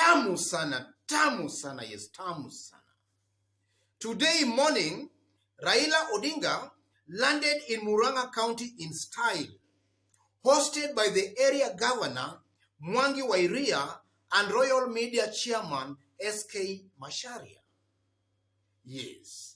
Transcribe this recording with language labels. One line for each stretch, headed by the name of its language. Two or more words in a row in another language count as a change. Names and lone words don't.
Swahili: tamu sana, yes, tamu sana.
English: Today morning, Raila Odinga landed in Muranga County in style, hosted by the area governor, Mwangi Wairia, and Royal Media Chairman, SK Masharia. Yes.